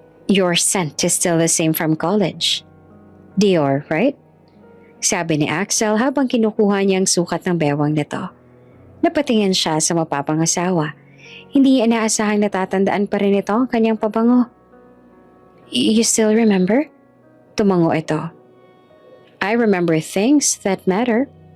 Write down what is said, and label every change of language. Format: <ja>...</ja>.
<en>Your scent is still the same from college. Dior, right?</en> <tl>Sabi ni Axel habang kinukuha niya ang sukat ng bewang nito. Napatingin siya sa mapapangasawa. Hindi inaasahang natatandaan pa rin ito ang kanyang pabango.</tl> <en>You still remember?</en> <tl>Tumango ito.</tl> <en>I remember things that matter.</en>